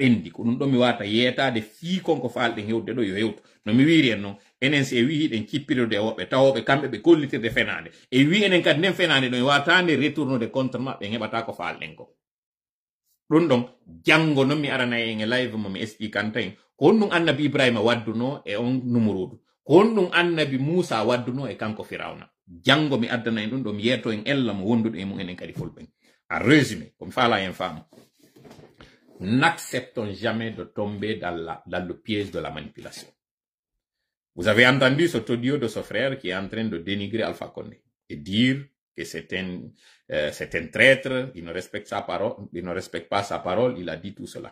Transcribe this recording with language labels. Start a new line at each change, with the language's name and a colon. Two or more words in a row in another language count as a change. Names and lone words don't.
Fula: ɓendi ko ɗum ɗon mi wata yeetade fii konko falɗen hewde ɗo yo hewtu no mi wiri en noon enen si e wi hiɗen cippirode e woɓɓe tawoɓe kamɓe ɓe kollitirde fenade e wi enen kadi nden fenade ɗo e watande retournode contre maɓɓe heɓata ko falɗen ko ɗum ɗon janngo noon mi arana en e live mo mi expliquanta en ko honɗum annabi Ibrahima wadduno e on numurudu ko honɗum annabi Moussa wadduno e kanko Firawna janngo mi addana en ɗum ɗo mi yeeto en ella mo wonduɗo e mum enen kadi fulɓen.
French: En résumé, comme ça là, infâme, n'acceptons jamais de tomber dans le piège de la manipulation. Vous avez entendu cet audio de ce frère qui est en train de dénigrer Alpha Condé et dire que c'est un traître, il ne respecte sa parole, il ne respecte pas sa parole, il a dit tout cela.